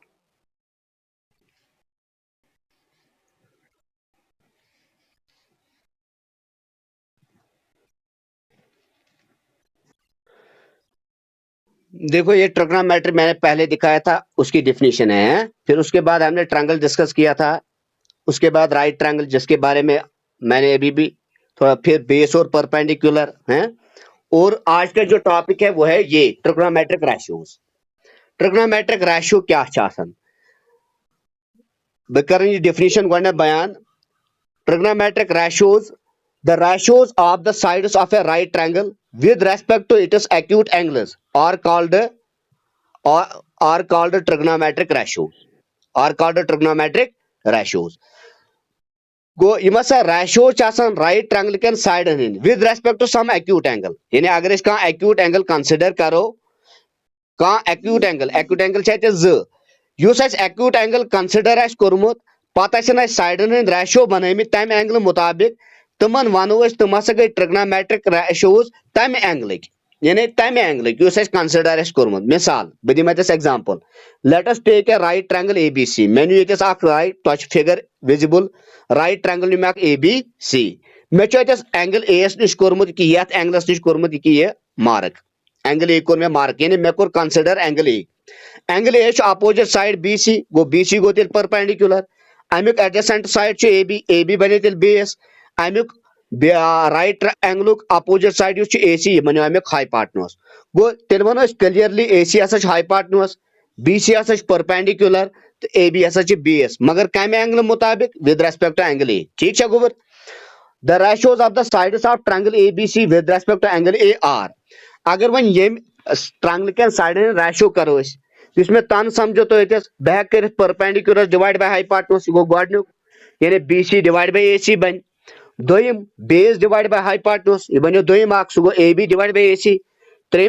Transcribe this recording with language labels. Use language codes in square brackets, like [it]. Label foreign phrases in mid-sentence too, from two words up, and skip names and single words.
[ur] دیکھو یہ ٹرگنامیٹری میں نے پہلے دکھایا تھا اس کی ڈیفینیشن ہے پھر اس کے بعد ہم نے ٹرانگل ڈسکس کیا تھا اس کے بعد [en] right triangle [ur] جس کے بارے میں نے ابھی بھی تھوڑا پھر بیس اور پرپینڈیکولر ہیں اور آج کا جو ٹاپک ہے وہ ہے یہ [en] trigonometric ratios trigonometric ratio [ks] کیا چھِ آسان بہٕ کرٕ یہ ڈیفینیشن گۄڈٕنیتھ بیان [en] trigonometric ratios the ratios of the sides of a right triangle with respect to its acute angles are called trigonometric ratios گو [ks] یم ہسا ریشوز چھِ آسان [en] right triangle [ks] کٮ۪ن سایڈن ہٕنٛدۍ [en] with respect to some acute angle [ks] یعنی اگر أسۍ کانٛہہ [en] acute angle consider [ks] کرو کانٛہہ [en] acute angle [ks] چھِ اتہِ 2 یُس اسہِ [en] acute angle consider [ks] آسہِ کوٚرمُت پتہٕ آسن اسہِ سایڈن ہٕنٛدۍ ریشو بنٲمٕتۍ تمہِ اینگلہٕ مطابق تِمن ونو أسۍ تِم ہسا گٔے [en] trigonometric ratios [ks] تمہِ اینگلٕکۍ یعنی تمہِ اینگلٕکۍ یُس اسہِ کنسیڈر آسہِ کوٚرمُت مثال بہٕ دِمہٕ اتٮ۪س [en] example let us take a right triangle ABC [ks] مےٚ نیوٗ ییٚتٮ۪س اکھ رائٹ تۄہہِ چھُ [en] figure visible right triangle [ks] نیوٗ مےٚ اکھ اے بی سی مےٚ چھُ اتٮ۪س [en] angle A [ks] یس نِش کوٚرمُت کہِ یتھ اینگلس نِش کوٚرمُت یہِ [en] mark angle A [ks] کوٚر مےٚ مارک یعنی مےٚ کوٚر [en] consider angle A [ks] چھُ [en] opposite side BC [ks] گوٚو تیٚلہِ پرپینڈیکولر امیُک [en] adjacent side [ks] چھُ اے بی بنے تیٚلہِ بیس امیُک رائٹ اینگلُک [en] opposite side [ks] یُس چھُ اے سی یہِ بنیو امیُک ہائپاٹنوس گوٚو تیٚلہِ ونو أسۍ [en] clearly AC [ks] ہسا چھُ ہائپاٹنوس بی سی ہسا چھُ پرپینڈیکولر تہٕ اے بی ہسا چھُ بیس مگر کمہِ اینگلہٕ مطابق [en] with respect to angle A [ks] ٹھیک چھا گوٚبُر [en] the ratios of the sides of triangle ABC with respect to angle A are [ks] اگر وۄنۍ ییٚمہِ ٹرانگلہٕ کٮ۪ن سایڈن ہٕنٛدۍ ریشو کرو أسۍ یُس مےٚ تن سمجھو تۄہہِ اتٮ۪س بہٕ ہٮ۪کہٕ کٔرِتھ [en] perpendicular divide by hypotenuse [ks] یہِ گوٚو گۄڈنیُک یعنی [en] BC divide by AC [ks] بنہِ دوٚیِم [en] base divide by hypotenuse [ks] یہِ بنیو دوٚیِم اکھ سُہ گوٚو [en] AB divide by AC [ks] ترٛیٚیِم